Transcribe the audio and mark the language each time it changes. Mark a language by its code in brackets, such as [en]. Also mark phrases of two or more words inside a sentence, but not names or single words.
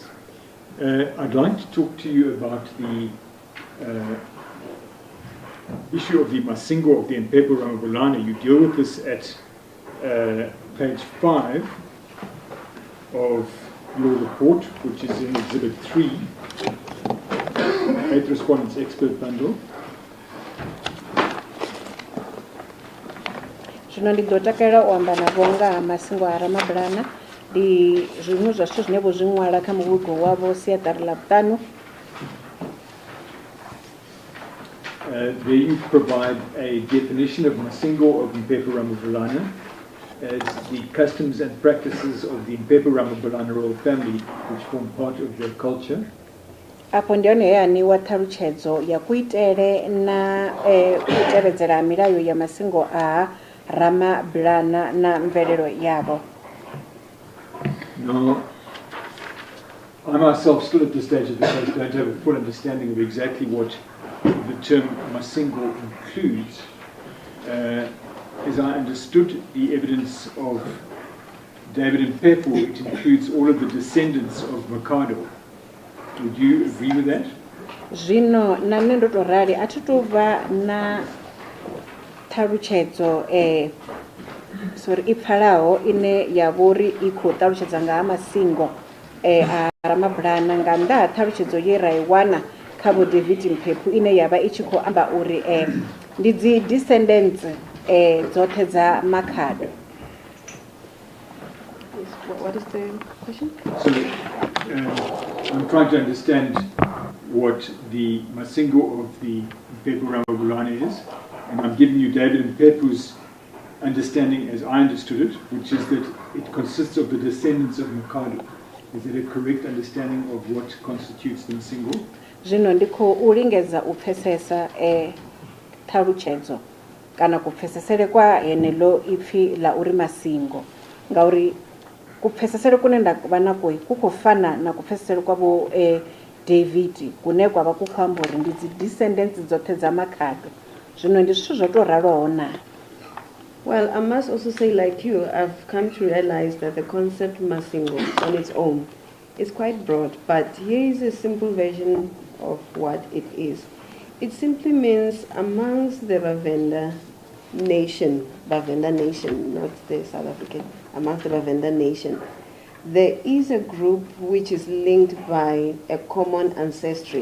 [en] I'd like to talk to you about the issue of the Masingo of the Mphephu Ramabulana. You deal with this at page 5 of your report, which is in Exhibit 3, 8 Respondents Expert Bundle. [ve] Zvino ndidotakaira kuamba navo nga Masingo a Ramabulana ndi zvinhu zvashu zvine vozvin'wala kha muvhigo wavo siaṱari ḽa vhuṱanu. [en] There you provide a definition of Masingo of Mphephu Ramabulana as the customs and practices of the Mphephu Ramabulana royal family, which form part of their culture. [ve] Apo ndi hone he aniwa ṱhalutshedzo ya kuitele na u tevhedzela milayo ya Masingo a Ramabulana na mvelelo yavo. [en] Now, I myself, still at this stage of the case, don't have a full understanding of exactly what the term Masingo includes. As I understood the evidence of David Mphephu, it includes all of the descendants of Mikado. Would you agree with that? [ve] Zvino na nne ndo to rali a thi tu vha na ṱhalutshedzo sorry I pfalaho ine ya vhori I khou ṱalutshedza nga ha Masingo a Ramabulana nga nnḓa ha ṱhalutshedzo ye ra I wana kha vho David Mphephu ine ya vha I tshi khou amba uri ndi dzi descendants dzoṱhe dza Makhado. [en] What is the question? So, I'm trying to understand what the Masingo of the Mphephu Ramabulana is, and I'm giving you David Mphephu's understanding as I understood it, which is that it consists of the descendants of Mikado. Is that a correct understanding of what constitutes the Masingo? [ve] Zvino ndi khou lingedza u pfesesa ṱhalutshedzo kana kupfesesele kwa henelo ipfi la uri Masingo ngauri kupfesesele kune nda vha nako ku khou fana na kupfesesele kwa vho David kune kwa vha ku khou amba uri ndi dzi descendants dzoṱhe dza Makhado. Zvino ndi zwithu zwo to raloho na. [en] Well, I must also say, like you, I've come to realize that the concept Masingo on its own is quite broad, but here is a simple version of what it is. It simply means amongst the Vhavenda nation, not the South African, amongst the Vhavenda nation, there is a group which is linked by a common ancestry.